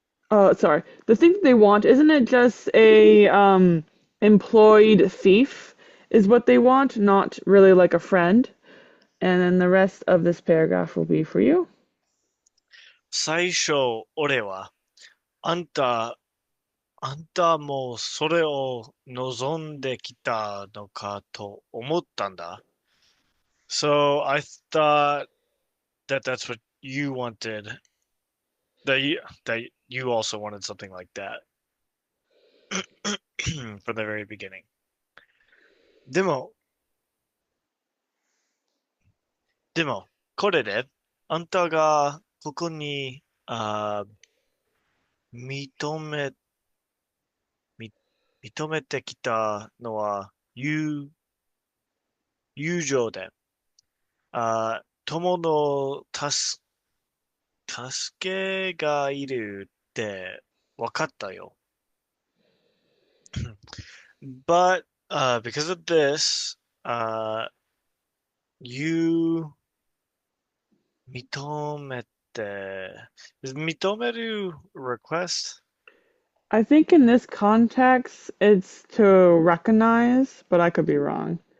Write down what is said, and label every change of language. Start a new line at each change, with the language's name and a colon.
English: Oh, sorry. The thing that they want, isn't it just a employed thief is what they want, not really like a friend. And then the rest of this paragraph will be for you.
Japanese: 最初、俺は、あんた、あんたもそれを望んできたのかと思ったんだ。
English: So I thought that that's what you wanted. That you also wanted something like that from the very beginning.
Japanese: でも、でも、これで、あんたがここに、認め、み認めてきたのは、友情で、友の助けがいるって分かったよ。
English: But because of this, you 認めて、is 認める request? I think in this context, it's to recognize, but I could be wrong.